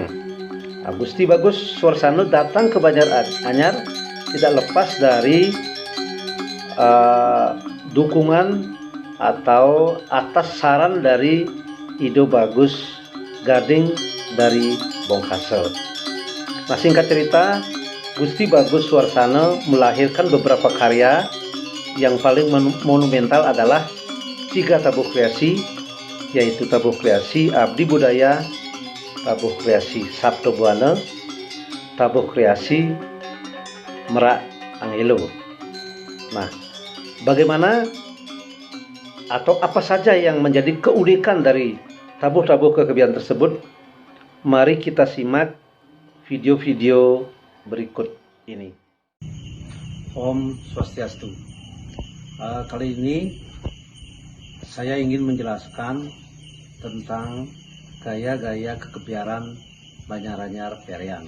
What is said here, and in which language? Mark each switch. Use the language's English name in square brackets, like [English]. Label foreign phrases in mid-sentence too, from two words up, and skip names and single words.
[Indonesian] Nah, Gusti Bagus Suarsana datang ke Banyaranyar tidak lepas dari dukungan atau atas saran dari Ido Bagus Gading dari Bongkasel. Nah, singkat cerita, Gusti Bagus Suarsana melahirkan beberapa karya. Yang paling monumental adalah 3 tabuh kreasi, yaitu tabuh kreasi Abdi Budaya, tabuh kreasi Sabto Buana, tabuh kreasi Merak Angelo. Nah, bagaimana atau apa saja yang menjadi keunikan dari tabuh-tabuh kekebian tersebut? Mari kita simak video-video berikut ini. [Balinese] Om Swastiastu. [Indonesian] Kali ini saya ingin menjelaskan tentang gaya-gaya kekebiaran Banjaranyar Perian.